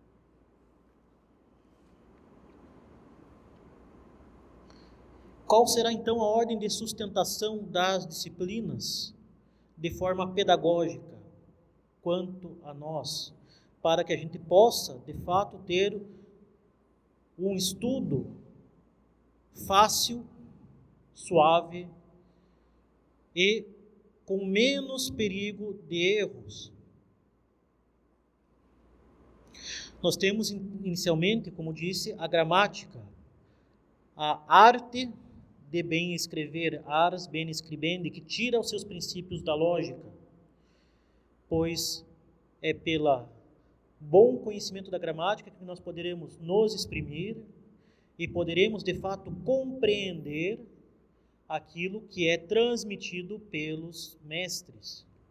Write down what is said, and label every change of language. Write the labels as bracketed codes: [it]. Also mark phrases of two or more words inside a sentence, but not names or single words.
[pt] Qual será então a ordem de sustentação das disciplinas de forma pedagógica quanto a nós, para que a gente possa, de fato, ter um estudo fácil, suave e com menos perigo de erros? Nós temos inicialmente, como disse, a gramática, a arte de bem escrever, [la] ars bene scribendi, [pt] que tira os seus princípios da lógica, pois é pelo bom conhecimento da gramática que nós poderemos nos exprimir e poderemos, de fato, compreender aquilo que é transmitido pelos mestres.